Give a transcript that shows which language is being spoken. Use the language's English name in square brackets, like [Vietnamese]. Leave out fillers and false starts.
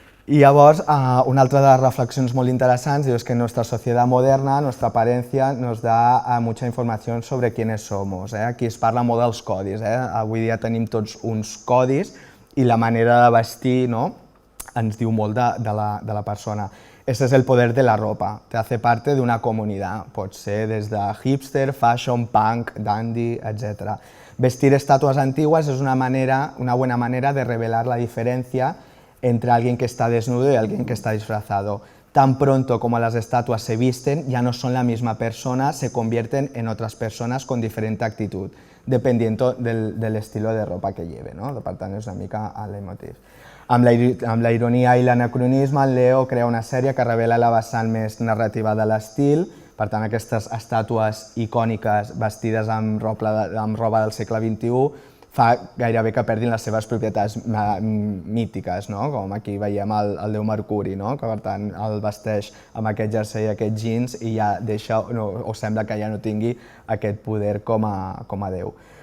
[Catalan] Y llavors, una altra de les reflexions molt interessants és que [Spanish] nuestra sociedad moderna, nuestra apariencia, nos da mucha información sobre quiénes somos. [Catalan] Aquí es parla molt dels codis. Avui dia tenim tots uns codis i la manera de vestir ens diu molt de la persona. [Spanish] Ese es el poder de la ropa, te hace parte de una comunidad, [Catalan] pot ser des de [Spanish] hipster, fashion, punk, dandy, etc. Vestir estatuas antiguas es una buena manera de revelar la diferencia entre alguien que está desnudo y alguien que está disfrazado. Tan pronto como las estatuas se visten, ya no son la misma persona, se convierten en otras personas con diferente actitud, dependiendo del estilo de ropa que lleve. [Catalan] Per tant, és una mica el leitmotiv. Amb la ironia i l'anacronisme, el Leo crea una sèrie que revela la vessant més narrativa de l'estil, per tant, aquestes estàtues icòniques vestides amb roba del segle XXI fa gairebé que perdin les seves propietats mítiques, com aquí veiem el déu Mercuri, que per tant el vesteix amb aquest jersei i aquests jeans i ja deixa, o sembla que ja no tingui aquest poder com a déu.